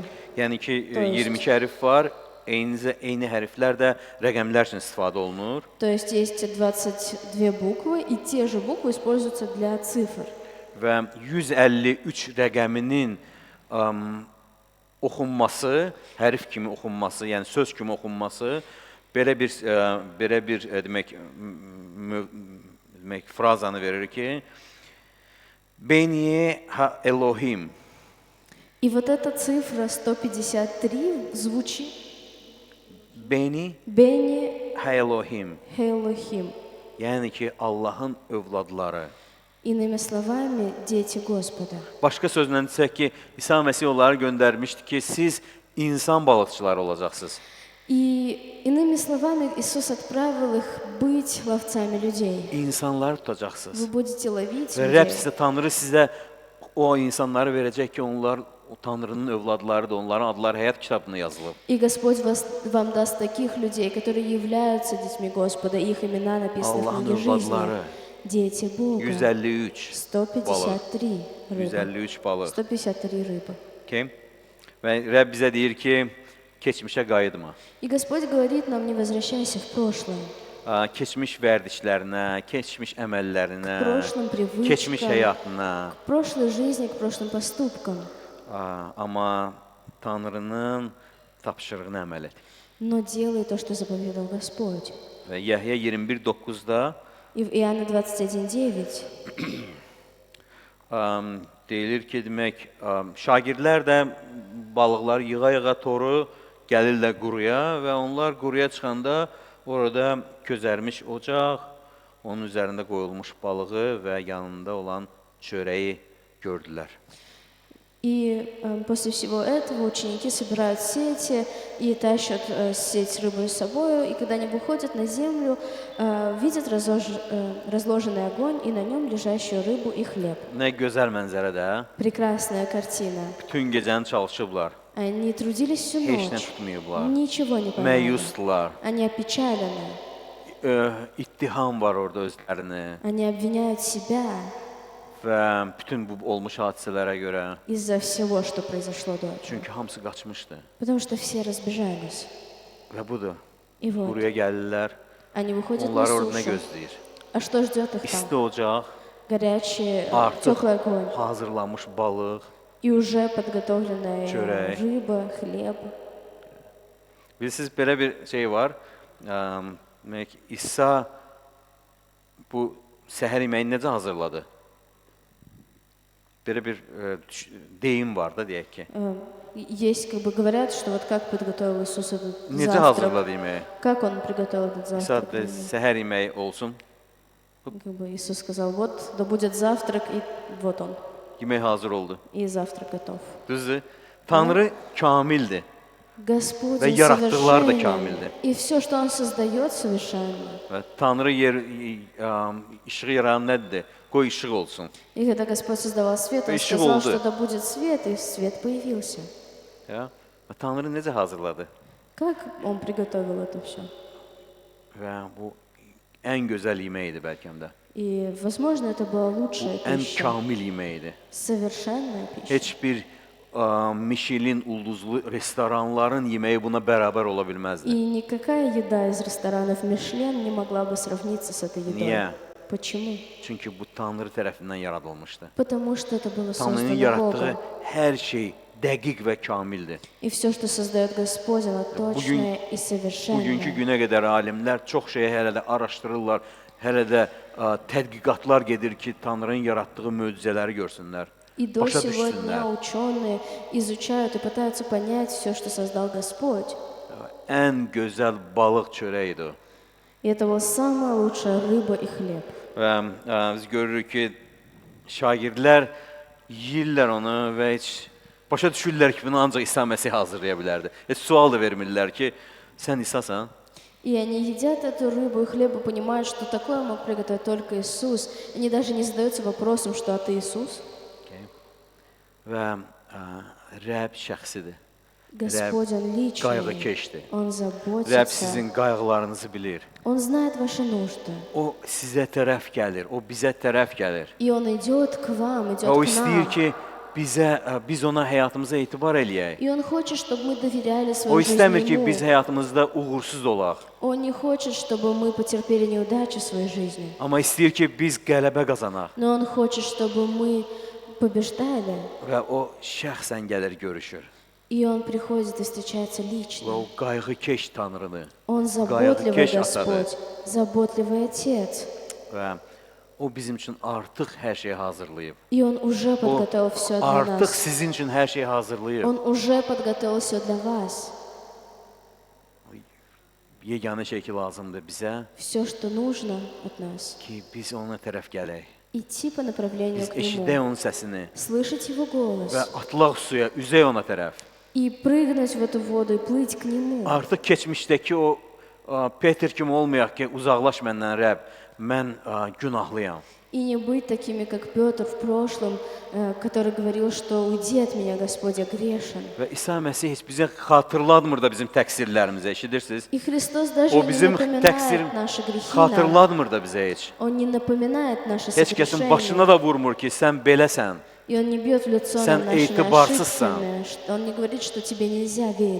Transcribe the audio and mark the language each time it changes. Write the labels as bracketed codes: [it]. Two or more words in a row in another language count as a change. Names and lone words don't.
[az] Yəni ki, [ru] То есть- [az] 22 hərf var, eyni hərflər də rəqəmlər üçün istifadə olunur. [ru] То есть есть 22 буквы, и те же буквы используются для цифр. [az] Və 153 rəqəminin oxunması, hərf kimi oxunması, yəni söz kimi oxunması belə bir demək frazanı verir ki, [he] Beni ha Elohim. [ru] И вот эта цифра 153 звучит [he] Beni [ru] Бени [he] ha Elohim. [ru] Хелохим. [az] Yəni ki, Allahın övladları. [ru] Иными словами, дети Господа. [az] Başqa sözlə desək ki, İsa Məsih onları göndərmişdi ki, siz insan balıqçıları olacaqsınız. [ru] И иными словами, Иисус отправил их быть ловцами людей. [az] İnsanları tutacaqsınız. [ru] Вы будете ловить [az] Və Rəbb [ru] людей. [az] sizə, Tanrı sizə o insanları verəcək ki, onlar o Tanrının övladlarıdır, onların adları həyat kitabına yazılıb. [ru] И Господь вам даст таких людей, которые являются детьми Господа, и их имена написаны в [az] Allah'ın [ru] книге жизни. [az] övladları. [ru] Дети Бога. [az] 153 balıq. [ru] 153 рыбы. [az] 153 balıq. [ru] 153 рыбы. [az] Okay? Və Rəbb bizə deyir ki, keçmişə qayıtma. [ru] И Господь говорит нам, не возвращайся в прошлое. [az] Keçmiş vərdişlərinə, keçmiş əməllərinə, [ru] К прошлым привычкам. [az] keçmiş həyatına. [ru] К прошлой жизни, к прошлым поступкам. [az] Amma Tanrının tapşırığına əməl et. [ru] Но делай то, что заповедал Господь. [az] Və Yəhya 21:9-da [ru] И в Иоанна 21:9 [az] deyilir ki, demək, şagirdlər də balıqları yığa-yığa toru gəlirlər quruya və onlar quruya çıxanda orada közərmiş ocaq, onun üzərində qoyulmuş balığı və yanında olan çörəyi gördülər. [ru] И после всего этого ученики собирают сети и тащат сеть рыбы с собой. И когда они выходят на землю, видят разложенный огонь и на нем лежащую рыбу и хлеб. [az] Nə gözəl mənzərə də. [ru] Прекрасная картина. [az] Bütün gecəni çalışıblar. [ru] Они трудились всю [az] Heç nə [ru] ночь. [az] tutmayıblar. [ru] Ничего не поймали. [az] Məyusdular. [ru] Они опечалены. [az] İttiham var orada özlərini [ru] Они обвиняют себя [az] və bütün bu olmuş hadisələrə görə. [ru] из-за всего, что произошло до этого. [az] Çünki hamısı qaçmışdı. [ru] Потому что все разбежались. [az] Və budur. [ru] И вот, [az] Quruya gəlirlər. [ru] они выходят на [az] Onlar orada nə [ru] сушу. [az] gözləyir? [ru] А что ждет их [az] İsti [ru] там? [az] ocaq, [ru] Горячий, [az] artıq [ru] теплый огонь. [az] hazırlanmış balıq. [ru] И уже подготовленная [az] Çörək. [ru] рыба, хлеб. [az] Bilirsiniz, belə bir şey var. Demək, İsa bu səhər yeməyini necə hazırladı? Belə bir deyim var da, deyək ki. [ru] Есть, как бы говорят, что вот как подготовил Иисус этот [az] Necə [ru] завтрак. [az] hazırladı yeməyi? [ru] Как он приготовил этот [az] İsa [ru] завтрак? [az] da səhər yeməyi olsun. [ru] Как бы Иисус сказал, вот, да будет завтрак, и вот он. [az] Yemək hazır oldu. [ru] И завтрак готов. [az] Düzdür? Tanrı kamildir. [ru] Господь, [az] Ve [ru] Он [az] yarattıklar da [ru] совершенен. [az] kamildir. [ru] И все, что Он создает, совершенно. [az] Və Tanrı işığı yaradan nədir? Qoy işıq olsun. [ru] И когда Господь создавал свет, Он Ищи сказал, голода. что да будет свет, и свет появился. [az] Ya. Və Tanrı necə hazırladı? [ru] Как Он приготовил это все? [az] Və bu ən gözəl yeməkdir bəlkə də. [ru] И, возможно, это была лучшая [az] Ən [ru] пища, [az] kamil yeməkdir. [ru] совершенная пища. [az] Heç bir Michelin ulduzlu restoranların yeməyi buna bərabər ola bilməzdi. [ru] И никакая еда из ресторанов Мишлен не могла бы сравниться с этой едой. [az] Niyə? [ru] Почему? [az] Çünki bu Tanrı tərəfindən yaradılmışdı. [ru] Потому что это было [az] Tanrının [ru] создано [az] yaratdığı [ru] Богом. [az] hər şey dəqiq və kamildir. [ru] И все, что создает Господь, оно точное и [az] Bugünkü [ru] совершенное. [az] günə qədər alimlər çox şeyi hələ də araşdırırlar, hələ də tədqiqatlar gedir ki, Tanrının yaratdığı möcüzələri görsünlər, [ru] И до [az] başa [ru] сего [az] düşsünlər. [ru] дня ученые изучают и пытаются понять все, что создал Господь. [az] Ən gözəl balıq çörəyidir o. [ru] И это была самая лучшая рыба и хлеб. [az] Və biz görürük ki, şagirdlər yeyirlər onu və heç başa düşürlər ki, bunu ancaq İsa Məsih hazırlaya bilərdi. Heç sual da vermirlər ki, sən İsasan? [ru] И они едят эту рыбу и хлеб и понимают, что такое мог приготовить только Иисус. Они даже не задаются вопросом, что а ты Иисус? [az] Və Rəbb şəxsidir. [ru] Господь, Он [az] Qayğı [ru] личный, [az] keçdi. [ru] Он [az] Rəbb [ru] заботится, [az] sizin qayğılarınızı bilir. [ru] Он знает ваши нужды. [az] O sizə tərəf gəlir, o bizə tərəf gəlir. [ru] И Он идет к вам, идет [az] Və o [ru] к [az] istəyir [ru] нам. [az] ki, biz ona həyatımıza etibar eləyək. [ru] И Он хочет, чтобы мы доверяли [az] O [ru] свою жизнь [az] istəmir ki, [ru] Ему. [az] biz həyatımızda uğursuz olaq. [ru] Он не хочет, чтобы мы потерпели неудачу в своей жизни. [az] Amma istəyir ki, biz qələbə qazanaq. [ru] Но Он хочет, чтобы мы побеждали. [az] Və o şəxsən gəlir, görüşür. [ru] И Он приходит и встречается [az] Və [ru] лично. [az] o qayğıkeş Tanrını [ru] Он заботливый [az] Keş [ru] Господь, заботливый Отец. [az] və o bizim üçün artıq hər şeyi hazırlayıb. [ru] И Он уже [az] O [ru] подготовил все для [az] artıq [ru] нас. [az] sizin üçün hər şeyi hazırlayıb. [ru] Он уже подготовил все для вас. [az] Yeganə şey ki lazımdır bizə [ru] Все, что нужно от нас. [az] ki, biz ona tərəf gələk. [ru] Идти по направлению [az] Biz [ru] к [az] eşidək [ru] Нему. [az] onun səsini [ru] Слышать Его голос. [az] və atlaq suya, üzək ona tərəf. [ru] И прыгнуть в эту воду и плыть к Нему. [az] Artıq keçmişdəki o Peter kimi olmayaq ki, uzaqlaş məndən Rəbb, mən günahlıyam. [ru] И не быть такими, как Петр в прошлом, который говорил, что «Уйди от меня, Господь, я грешен». [az] Və İsa Məsih heç bizə xatırlatmır da bizim təqsirlərimizi, eşidirsiniz? [ru] И Христос даже [az] O [ru] не [az] bizim [ru] напоминает наши грехи нам. [az] xatırlatmır da bizə heç. [ru] Он не напоминает наши [az] Heç kəsin [ru] согрешения. [az] başına da vurmur ki, sən beləsən. [ru] И Он не бьет в лицо [az] Sən [ru] нам нашими [az] etibarsızsan. [ru] ошибками. Он не говорит, что тебе нельзя верить.